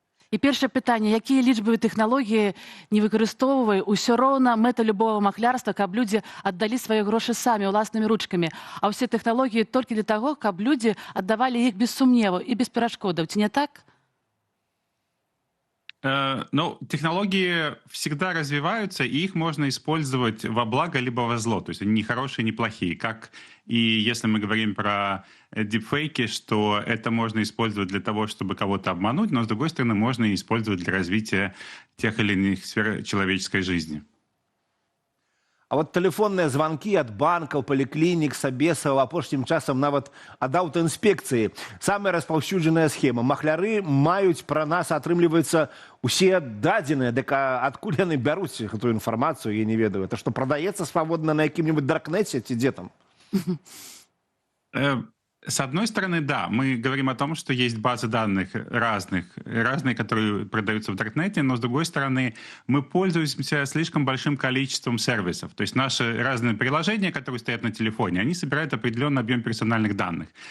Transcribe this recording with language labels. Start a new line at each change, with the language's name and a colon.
Belarusian: І першае пытанне, якія лічбавыя тэхналогіі не выкарыстоўвае, усё роўна мэта любого махлярства, каб людзі аддалі свае грошы самі, уласнымі ручкамі. А ўсе тэхналогіі толькі для таго, каб людзі аддавалі іх без сумневу і без перашкодаў. Ці не так?
Russian: Ну, технологии всегда развиваются, и их можно использовать во благо либо во зло. То есть они не хорошие, не плохие. Как и если мы говорим про дипфейки, что это можно использовать для того, чтобы кого-то обмануть, но, с другой стороны, можно и использовать для развития тех или иных сфер человеческой жизни. А вот телефонные звонки от банков, поликлиник, собесов,
Belarusian: апошнім часам нават ад аўтаінспекцыі. Самая распаўсюджаная схема. Махляры маюць пра нас, атрымліваецца, усе дадзеныя, дык адкуль яны бяруць гэтую інфармацыю, я не ведаю. Это што, прадаецца свабодна на якім-нибудь даркнеце ці дзе там?
Russian: С одной стороны, да, мы говорим о том, что есть базы данных разные, которые продаются в Даркнете, но с другой стороны, мы пользуемся слишком большим количеством сервисов. То есть наши разные приложения, которые стоят на телефоне, они собирают определенный объем персональных данных.